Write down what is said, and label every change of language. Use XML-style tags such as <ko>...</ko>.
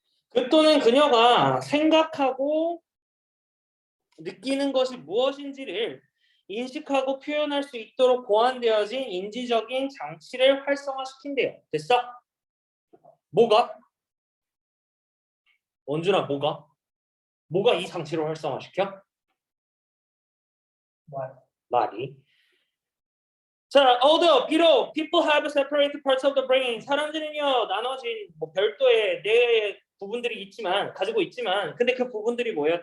<ko>그 또는 그녀가 생각하고 느끼는 것이 무엇인지를 인식하고 표현할 수 있도록 보완되어진 인지적인 장치를 활성화시킨대요. 됐어? 뭐가? 원준아, 뭐가 이 장치를 활성화시켜? 말이.</ko> <en>자, although 비록 people have separate parts of the brain.</en> <ko>사람들은요 나눠진 별도의 뇌 부분들이 있지만 가지고 있지만 근데 그 부분들이 뭐예요?</ko>